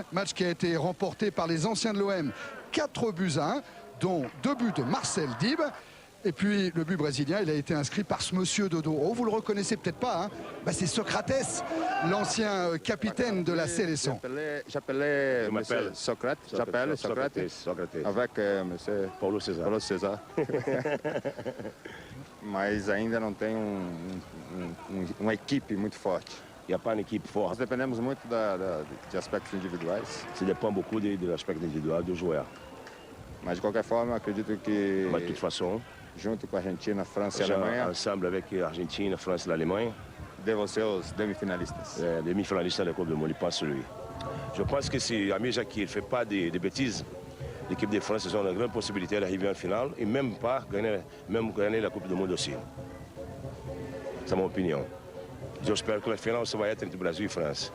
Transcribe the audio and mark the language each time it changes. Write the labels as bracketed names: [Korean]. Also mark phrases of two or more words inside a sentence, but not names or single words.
[French] Match qui a été remporté par les anciens de l'OM 4-1, dont 2 buts de Marcel Dib. Et puis le but brésilien, il a été inscrit par ce monsieur de dos. Oh, vous le reconnaissez peut-être pas, hein? C'est Socrates, l'ancien capitaine de la Seleção. J'appelais monsieur Socrates. J'appelle Socrates. Avec monsieur Paulo César. [Portuguese] Mas ainda não tem uma equipe muito forte. [French] Il n'y a pas une équipe forte. [Portuguese] Nós dependemos muito de aspectos individuais. [French] Ça dépend beaucoup de l'aspect individuel do joueur. [Portuguese] Mas de qualquer forma, eu acredito que... [French] Mas de toute façon, [Portuguese] junto com a Argentina, França e Alemanha, [French] ensemble avec Argentina, France et l'Allemagne, [Portuguese] devem ser os demi-finalistas. Demi-finalistas da [French] Coupe du Monde, pas celui. Je pense que si Amir Jacqui ne fait pas de bêtises, l'équipe de France, ils ont une grande possibilité d'arriver en finale et même gagner la Coupe du Monde aussi. C'est mon opinion. J'espère que la finale, ça va être entre Brésil et France.